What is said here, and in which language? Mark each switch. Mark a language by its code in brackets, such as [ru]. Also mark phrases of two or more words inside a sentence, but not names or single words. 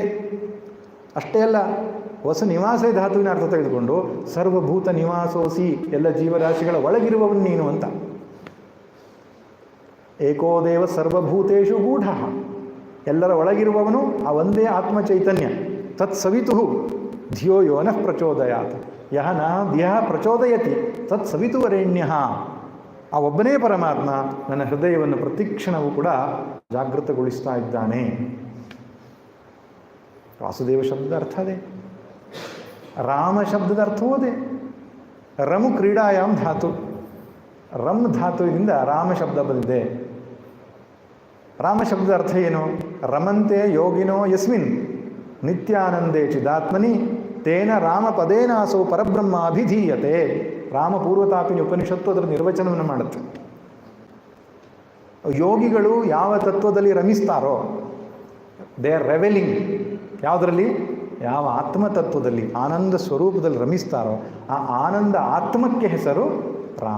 [kn] ಅಷ್ಟೇ ಅಲ್ಲ, [sa] ವಸ ನಿವಾಸೆ [kn] ಧಾತುವಿನ ಅರ್ಥ ತೆಗೆದುಕೊಂಡು [sa] ಸರ್ವಭೂತ ನಿವಾಸೋಸಿ, [kn] ಎಲ್ಲ ಜೀವರಾಶಿಗಳ ಒಳಗಿರುವವನು ನೀನು ಅಂತ. [sa] ಏಕೋದೇವ ಸರ್ವಭೂತೇಷು ಗೂಢ, [kn] ಎಲ್ಲರ ಒಳಗಿರುವವನು ಆ ಒಂದೇ ಆತ್ಮ ಚೈತನ್ಯ. [sa] ತತ್ ಸವಿತು ಧಿಯೋ ಯೋನಃ ಪ್ರಚೋದಯಾತ್, ಯಹ ನ ಧಿಯಃ ಪ್ರಚೋದಯತಿ ತತ್ ಸವಿತುವರೆಣ್ಯ. [kn] ಆ ಒಬ್ಬನೇ ಪರಮಾತ್ಮ ನನ್ನ ಹೃದಯವನ್ನು ಪ್ರತಿಕ್ಷಣವೂ ಕೂಡ ಜಾಗೃತಗೊಳಿಸ್ತಾ ಇದ್ದಾನೆ. ವಾಸುದೇವ ಶಬ್ದದ ಅರ್ಥ ಅದೇ, ರಾಮ ಶಬ್ದದ ಅರ್ಥವೂ ಅದೇ. [sa] ರಮು ಕ್ರೀಡಾಯಾಮ್ [kn] ಧಾತು, ರಮ್ ಧಾತುವಿನಿಂದ ರಾಮ ಶಬ್ದ ಬಂದಿದೆ. ರಾಮ ಶಬ್ದದ ಅರ್ಥ ಏನು? [sa] ರಮಂತೆ ಯೋಗಿನೋ ಯಸ್ಮಿನ್ ನಿತ್ಯಾನಂದೇ ಚಿದಾತ್ಮನಿ ತೇನ ರಾಮ ಪದೇನಾಸೋ ಪರಬ್ರಹ್ಮ ಅಭಿಧೀಯತೆ. [kn] ರಾಮ ಪೂರ್ವತಾಪಿನಿ ಉಪನಿಷತ್ತು ಅದರ ನಿರ್ವಚನವನ್ನು ಮಾಡುತ್ತೆ. ಯೋಗಿಗಳು ಯಾವ ತತ್ವದಲ್ಲಿ ರಮಿಸ್ತಾರೋ, [en] they are reveling. [kn] ಯಾವುದರಲ್ಲಿ? ಯಾವ ಆತ್ಮತತ್ವದಲ್ಲಿ, ಆನಂದ ಸ್ವರೂಪದಲ್ಲಿ ರಮಿಸ್ತಾರೋ ಆ ಆನಂದ ಆತ್ಮಕ್ಕೆ ಹೆಸರು ರಾಮ.